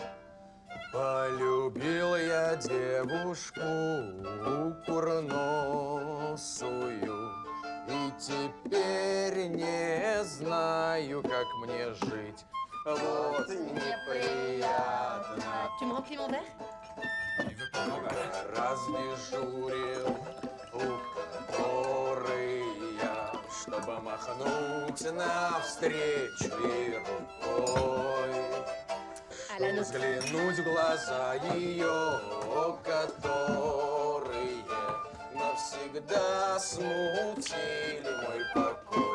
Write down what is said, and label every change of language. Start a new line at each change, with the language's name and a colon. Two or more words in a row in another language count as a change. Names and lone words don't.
Russian: Полюбил я девушку курносую, и теперь не знаю, как мне жить. Вот неприятно.
French: Tu me remplis mon verre?
Russian: Раз дежурил у которой я, чтобы махнуть навстречу ей рукой. Взглянуть в глаза ее, которые навсегда смутили мой покой.